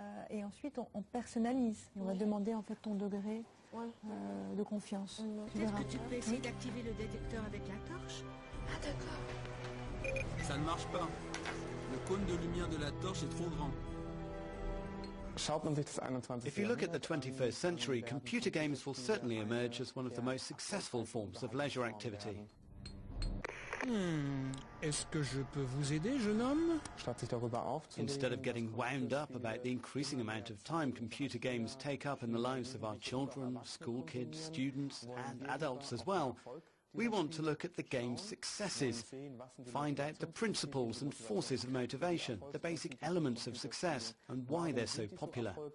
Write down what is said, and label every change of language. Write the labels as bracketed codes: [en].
[fr] Et ensuite, on personnalise et on va demander en fait ton degré de confiance. Peut-être que tu peux essayer d'activer le détecteur avec la torche? Ah d'accord. Ça ne marche pas. Le cône de lumière de la torche est trop grand. [en] If you look at the 21st century, computer games will certainly emerge as one of the most successful forms of leisure activity. [fr] Est-ce que je peux vous aider, jeune homme? [en] Instead of getting wound up about the increasing amount of time computer games take up in the lives of our children, school kids, students and adults as well, we want to look at the game's successes, find out the principles and forces of motivation, the basic elements of success and why they're so popular.